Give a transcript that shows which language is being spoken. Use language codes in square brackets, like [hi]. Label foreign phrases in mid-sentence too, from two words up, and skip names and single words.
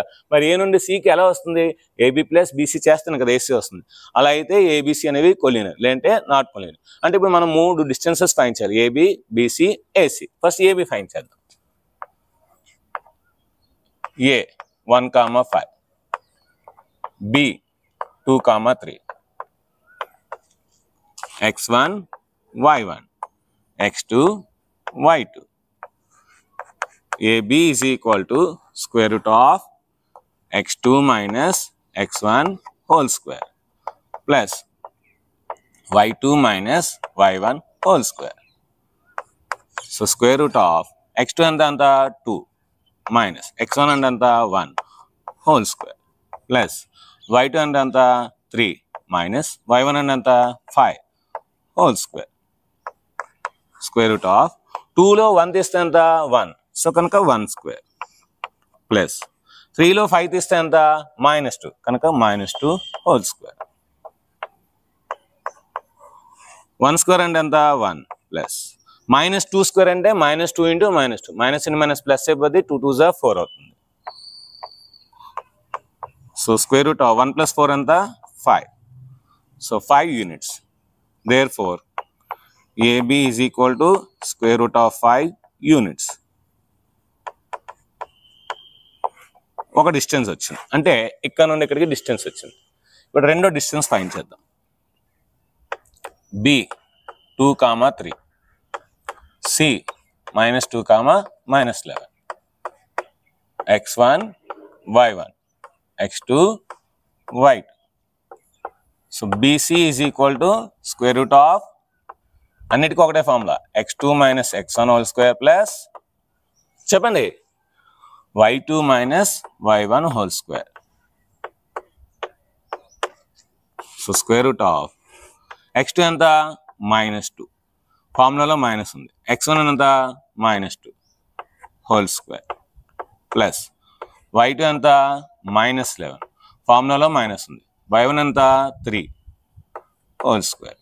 [te] మరి ఏ నుండి సికి ఎలా వస్తుంది, ఏబి ప్లస్ బీసీ చేస్తేనే కదా ఏసీ వస్తుంది. అలా అయితే ఏబిసి అనేవి కొలీనియర్, లేదంటే [en] not collinear. [te] అంటే ఇప్పుడు మనం 3 [en] distances find [te] చేయాలి, ఏబి బీసీ ఏసీ. [en] first AB find [te] చేద్దాం. ఏ 1,5, బి 2,3, [en] x1 y1, x2 y2. AB is equal to square root of x2 minus x1 whole square plus y2 minus y1 whole square. So square root of x2 and 2 minus x1 and 1 whole square plus y2 and 3 minus y1 and 5 whole square. Square root of 2 [te] లో 1 తీస్తే ఎంత 1, సో కనుక 1 [en] square plus [te] 3 లో 5 తీస్తే ఎంత -2, కనుక -2 [en] whole square. [te] 1 స్క్వేర్ అంటే ఎంత 1 [en] plus -2 square [te] అంటే -2 × -2, [en] minus into minus plus [te] అయిపోద్ది, 2 2 = 4 అవుతుంది. [en] so square root of 1 + 4 ఎంత 5. so 5 units. Therefore AB is equal to square root of 5 units. [te] ఒక డిస్టెన్స్ వచ్చింది, అంటే ఇక్కడ నుండి ఇక్కడికి డిస్టెన్స్ వచ్చింది. ఇప్పుడు రెండో [en] distance find [te] చేద్దాం. బి 2, 3, సి -2, -11, [en] x1, y1, x2, y2. so BC is equal to square root of [te] అన్నిటికీ ఒకటే ఫార్ములా [en] x2 - x1 whole square plus చెప్పండి y2 - y1 whole square. so square root of x2 [te] ఎంత -2, ఫార్ములాలో మైనస్ ఉంది, x1 ఎంత -2 [en] whole square plus y2 [te] ఎంత -11, ఫార్ములాలో మైనస్ ఉంది, y1 ఎంత 3 [en] whole square.